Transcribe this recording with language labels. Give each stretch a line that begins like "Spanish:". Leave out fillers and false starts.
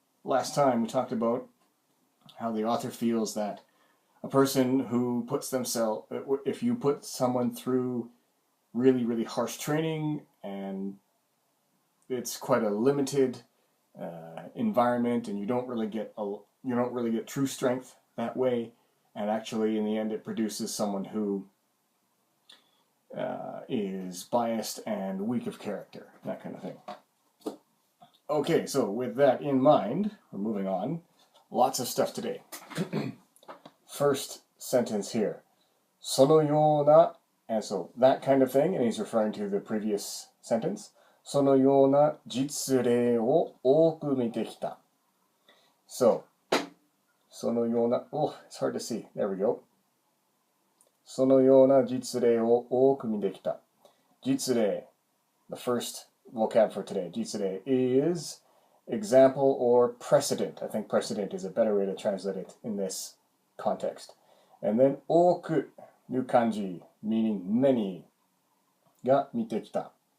English: Last time we talked about how the author feels that a person who puts themselves, if you put someone through really, really harsh training and it's quite a limited environment, and you don't really get true strength that way, and actually in the end it produces someone who is biased and weak of character, that kind of thing. Okay, so with that in mind, we're moving on. Lots of stuff today. First sentence here,
Japanese: そのような,
English: and so that kind of thing, and he's referring to the previous sentence.
Japanese: そのような実例を多く見てきた.
English: So, そのような, oh, it's hard to see. There we go.
Japanese: そのような実例を多く見てきた.
English: 実例, the first vocab for today. 実例 is example or precedent. I think precedent is a better way to translate it in this context. And then 多く new kanji, meaning many,
Japanese: が見てきた.